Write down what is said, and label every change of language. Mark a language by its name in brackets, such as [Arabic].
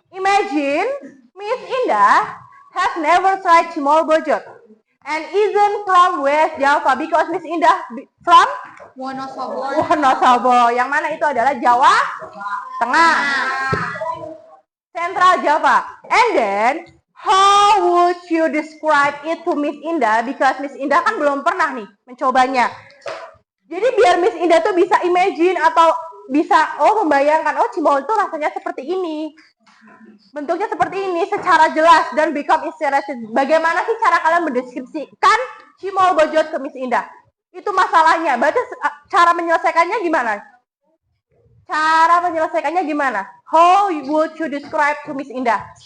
[English] Imagine Miss Indah has never tried cimol bojot and isn't from West Java because Miss Indah from Wonosobo. [Indonesian] Yang mana itu adalah Jawa Tengah, [English] Central Java. And then how would you describe it to Miss Indah, because Miss Indah [Indonesian] kan belum pernah nih mencobanya. Jadi biar Miss Indah tuh bisa imagine atau bisa membayangkan, cimol itu rasanya seperti ini, bentuknya seperti ini secara jelas dan [English] become interested. [Indonesian] Bagaimana sih cara kalian mendeskripsikan cimol bojot ke Miss Indah? Itu masalahnya. Berarti cara menyelesaikannya gimana? Cara menyelesaikannya gimana? [English] How would you describe to Miss Indah?